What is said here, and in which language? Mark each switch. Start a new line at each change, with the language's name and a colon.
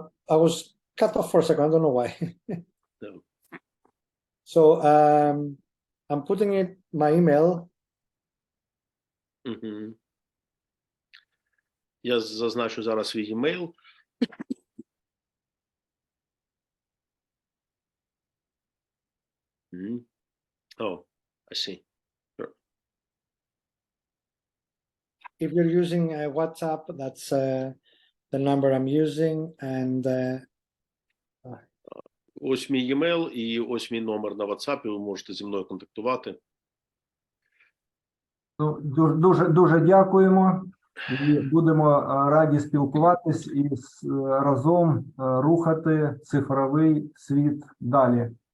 English: I was cut off for a second. I don't know why. No. So I'm putting it my email. Мгм.
Ukrainian: Я зазначу зараз свій email.
English: Мгм. Oh, I see. If you're using WhatsApp, that's the number I'm using, and
Ukrainian: Ось мій email і ось мій номер на WhatsApp. Ви можете зі мною контактувати. Ну, дуже дякуємо. І будемо раді спілкуватись і разом рухати цифровий світ далі.